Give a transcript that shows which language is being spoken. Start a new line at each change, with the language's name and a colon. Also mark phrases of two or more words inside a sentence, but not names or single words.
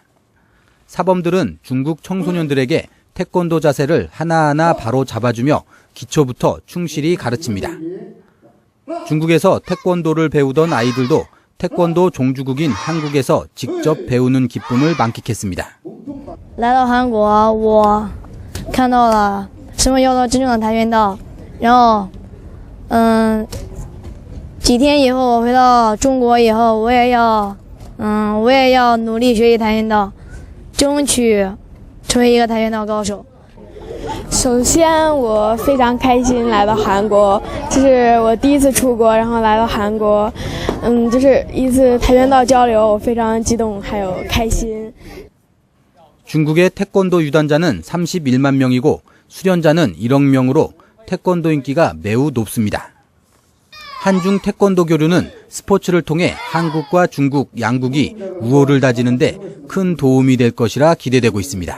Korean: 사범들은 중국 청소년들에게 태권도 자세를 하나하나 바로 잡아주며 기초부터 충실히 가르칩니다. 중국에서 태권도를 배우던 아이들도 태권도 종주국인 한국에서 직접 배우는 기쁨을 만끽했습니다.
Chinese: 来到韩国，我看到了什么叫做真正的跆拳道。然后，几天以后我回到中国以后，我也要努力学习跆拳道，争取成为一个跆拳道高手。首先，我非常开心来到韩国，这是我第一次出国，然后来到韩国，就是一次跆拳道交流，我非常激动，还有开心。
Korean: 중국의 태권도 유단자는 31만 명이고 수련자는 1억 명으로 태권도 인기가 매우 높습니다. 한중 태권도 교류는 스포츠를 통해 한국과 중국 양국이 우호를 다지는데 큰 도움이 될 것이라 기대되고 있습니다.